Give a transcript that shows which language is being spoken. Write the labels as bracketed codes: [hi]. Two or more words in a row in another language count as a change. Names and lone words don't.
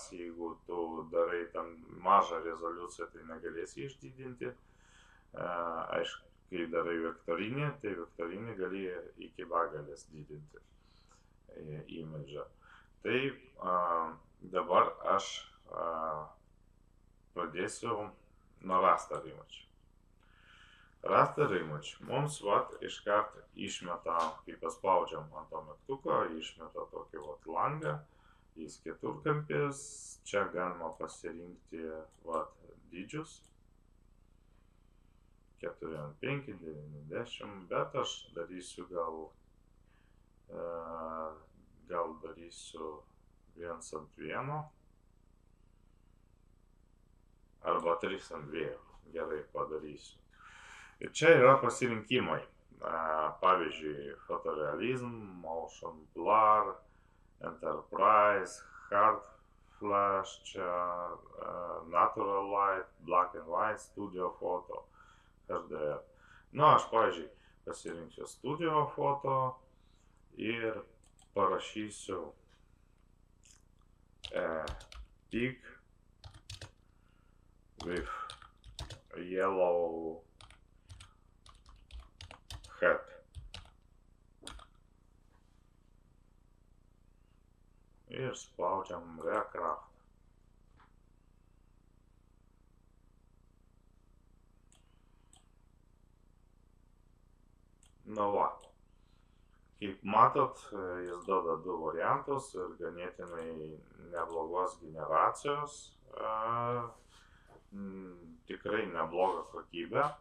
[lt] Jeigu tu darai tam mažą rezoliuciją, tai negalėsi išdidinti. Aišku, kai darai vektorinį, tai vektorinį gali iki begalės didinti imidžą. Tai dabar aš pradėsiu nuo [en] raster image. Raster image [lt] mums iškart išmeta, kai paspaudžiam ant to mygtuko, išmeta tokį langą, jis keturkampis, čia galima pasirinkti dydžius 4:5, 90, bet aš darysiu gal darysiu 1:1 arba 3:2, gerai padarysiu. Ir čia yra pasirinkimai, pavyzdžiui, photorealism, [en] motion blur, enterprise, hard flash, čia natural light, black and white, studio photo, HDR. [lt] Aš, pavyzdžiui, pasirinksiu studio foto ir parašysiu [en] pig with yellow head. [lt] Ir spaudžiam Recraft. Kaip matot, jis duoda 2 variantus ir ganėtinai neblogos generacijos, tikrai neblogą kokybę.